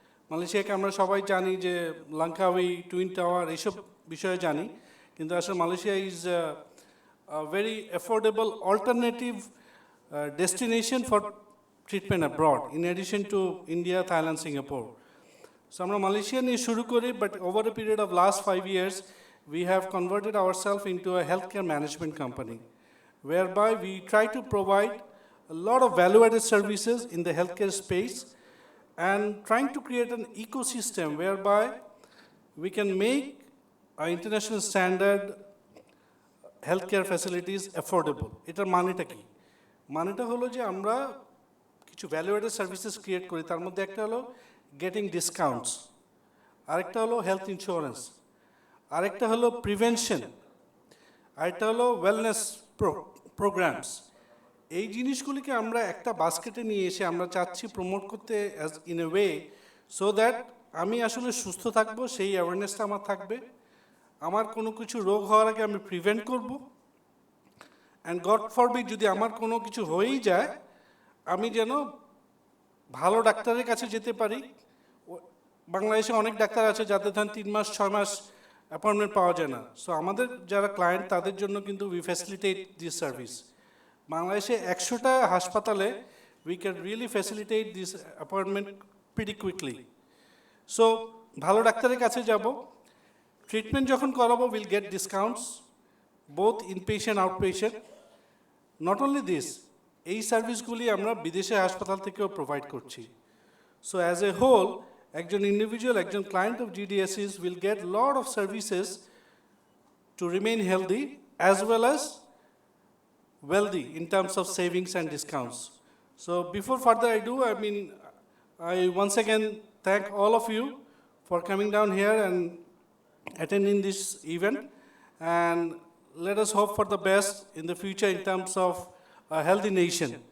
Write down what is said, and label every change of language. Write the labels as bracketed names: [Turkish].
[Bangla] মালয়েশিয়াকে আমরা সবাই জানি যে লাঙ্কাউই, টুইন টাওয়ার এইসব বিষয়ে জানি, কিন্তু আসলে [English] Malaysia is very affordable alternative destination for treatment abroad in addition to India, Thailand, Singapore. [Bangla] So আমরা মালয়েশিয়া নিয়ে শুরু করি, but [English] Over a period of last 5 years we have converted ourselves into a healthcare management company, whereby we try to provide a lot of value-added services in the healthcare space and trying to create an ecosystem whereby we can make our international standard healthcare facilities affordable. [Bangla] Etar maneta ki? Maneta holo je amra kichu value-added services create kori, tar moddhe ekta holo getting discounts, arekta holo health insurance, আরেকটা হলো prevention, আরেকটা হলো wellness programs. এই জিনিসগুলিকে আমরা একটা বাস্কেটে নিয়ে এসে আমরা চাচ্ছি প্রমোট করতে [English] as in a way so that [Bangla] আমি আসলে সুস্থ থাকবো, সেই অ্যাওয়ারনেসটা আমার থাকবে, আমার কোনো কিছু রোগ হওয়ার আগে আমি প্রিভেন্ট করব, [English] and God forbid [Bangla] যদি আমার কোনো কিছু হয়েই যায়, আমি যেন ভালো ডাক্তারের কাছে যেতে পারি। বাংলাদেশে অনেক ডাক্তার আছে যাদের ধরেন 3 মাস 6 মাস অ্যাপয়েন্টমেন্ট পাওয়া যায় না। সো আমাদের যারা ক্লায়েন্ট তাদের জন্য কিন্তু [English] We facilitate this service. [Bangla] বাংলাদেশে 100টা হাসপাতালে [English] We can really facilitate this appointment pretty quickly. So [Bangla] ভালো ডাক্তারের কাছে যাব, ট্রিটমেন্ট যখন করাবো [English] we'll get discounts, both inpatient, outpatient. Not only this, [Bangla] এই সার্ভিসগুলি আমরা বিদেশে হাসপাতাল থেকেও প্রোভাইড করছি। [English] So as a whole, একজন individual, একজন client of GDSs will get lot of services to remain healthy as well as wealthy in terms of savings and discounts. So before further ado, I once again thank all of you for coming down here and attending this event, and let us hope for the best in the future in terms of a healthy nation.